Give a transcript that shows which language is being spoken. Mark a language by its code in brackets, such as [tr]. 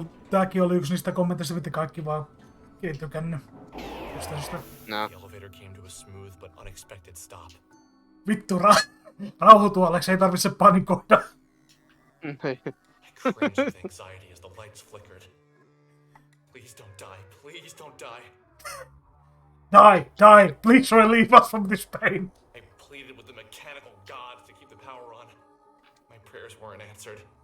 [fi] Tääkin oli yksi niistä kommenteista, mitä kaikki vaan ei tykännyt. No. [en] The elevator came to a smooth but unexpected stop. [fi] Vittu, rauhoitu Alex, ei tarvitse panikoida. [en] I cringed with anxiety as the lights flickered. Please don't die. Please don't die. Die! Please relieve us from this pain. I pleaded with the mechanical gods to keep the power on. My prayers weren't answered.